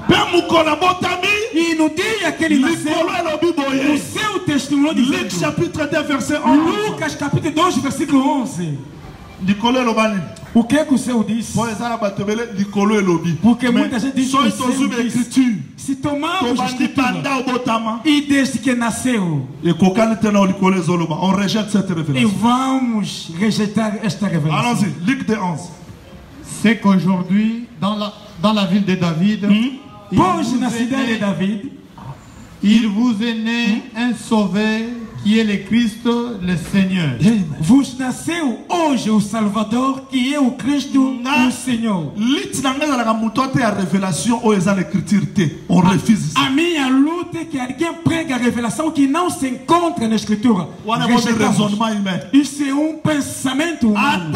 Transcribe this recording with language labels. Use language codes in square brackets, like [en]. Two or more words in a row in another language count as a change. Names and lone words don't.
[pt] E no dia que ele nasceu, o seu testemunho diz: Lucas capítulo 2 versículo 11. O que o seu disse? Porque muita gente diz que se tomamos a escritura e desde que nasceu, [fr] on rejette cette révélation. [pt] E vamos rejeitar esta revelação. [fr] Allons-y, Luc 11. C'est qu'aujourd'hui, dans la ville de David, [pt] Hoje na cidade de David, [fr] il vous est né un sauveur qui est le Christ, le Seigneur. [pt] Vos nasceu hoje o Salvador, que é o Cristo, o Senhor. A minha luta é que alguém prega a revelação que não se encontra na Escritura. Isso é um pensamento humano.